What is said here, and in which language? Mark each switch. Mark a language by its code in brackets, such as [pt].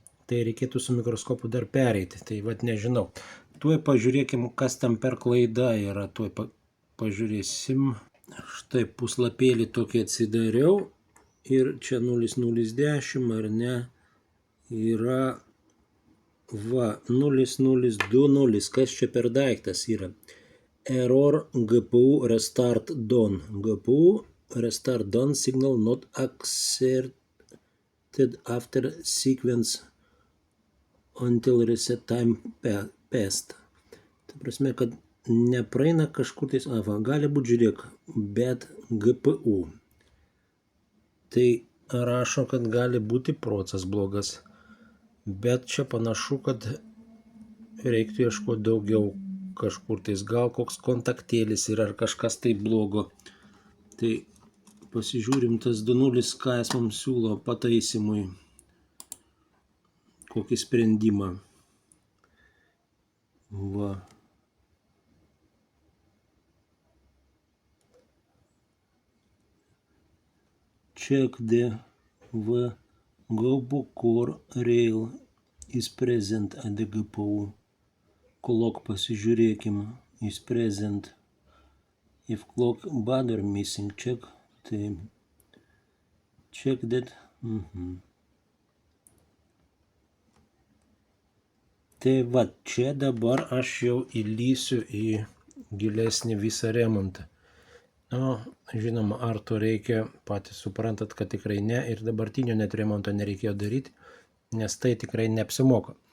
[lt] Tai reikėtų su mikroskopu dar pereiti, tai nežinau. Tuoj pažiūrėkim, kas tam per klaida yra, tuoj pažiūrėsim. Štai puslapėlį tokį atsidariau ir čia 0010, ar ne, yra 0020, kas čia per daiktas yra. [en] Error GPU restart done. GPU restart done signal not accepted after sequence until reset time passed. [lt] Tai prasme, kad nepraeina kažkur tais, gali būti, žiūrėk, bet GPU. Tai rašo, kad gali būti procesas blogas, bet čia panašu, kad reiktų ieškoti daugiau kažkur tais, gal koks kontaktėlis yra ar kažkas tai blogo. Tai pasižiūrim tas 2.0, ką jis mums siūlo pataisimui. Kokį sprendimą. Va. [en] Check the GPU core rail is present at the GPU. Clock [lt] pasižiūrėkim, [en] is present. If clock buffer missing, check that. [lt] Tai čia dabar aš jau įlysiu į gilesnį visą remontą. Žinoma, ar to reikia, patys suprantat, kad tikrai ne, ir dabartinio net remonto nereikėjo daryti, nes tai tikrai neapsimoka.